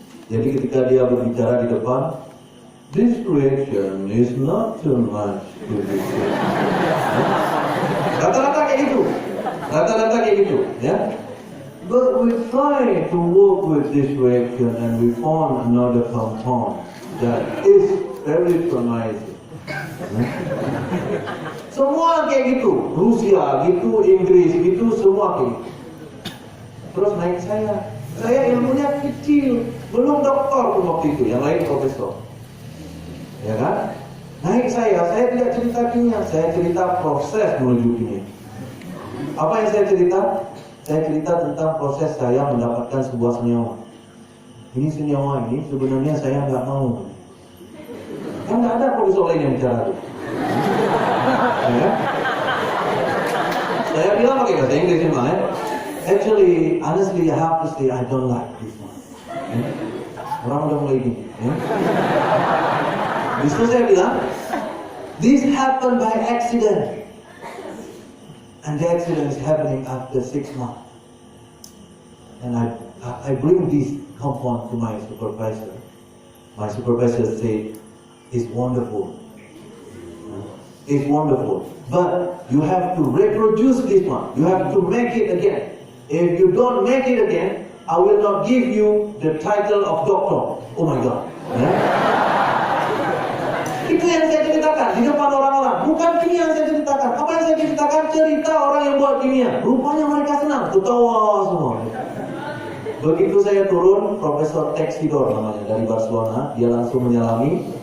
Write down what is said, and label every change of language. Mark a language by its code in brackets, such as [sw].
[id] Jadi ketika dia berbicara di depan, [en] this reaction is not too much to be said. [id] Rata-rata kayak gitu. Rata-rata kayak gitu, ya. [en] But we try to work with this reaction and we found another compound that is very promising. [id] Semua kayak gitu, Rusia gitu, Inggris gitu, semua kayak gitu. Terus naik saya ilmunya kecil, belum doktor pun waktu itu, yang lain profesor. Ya kan? Naik saya tidak cerita kimia, saya cerita proses menuju kimia. Apa yang saya cerita? Saya cerita tentang proses saya mendapatkan sebuah senyawa. Ini senyawa ini sebenarnya saya nggak mau. Kan nggak ada profesor lain yang bicara itu. Ya? Saya bilang pakai bahasa Inggris memang ya. [en] Actually, honestly, I have to say I don't like this one. [id] Ya? Orang udah mulai gini. Ya? Justru saya bilang, [en] this happened by accident. And the accident is happening after 6 months. And I bring this compound to my supervisor. My supervisor said, it's wonderful. It's wonderful. But you have to reproduce this one. You have to make it again. If you don't make it again, I will not give you the title of doctor. Oh my God. [id] Ya? Itu yang saya ceritakan di depan orang-orang. Bukan kimia yang saya ceritakan. Apa yang saya ceritakan? Cerita orang yang buat kimia. Rupanya mereka senang, ketawa semua. Begitu saya turun, Profesor Texidor namanya dari Barcelona, dia langsung menyalami.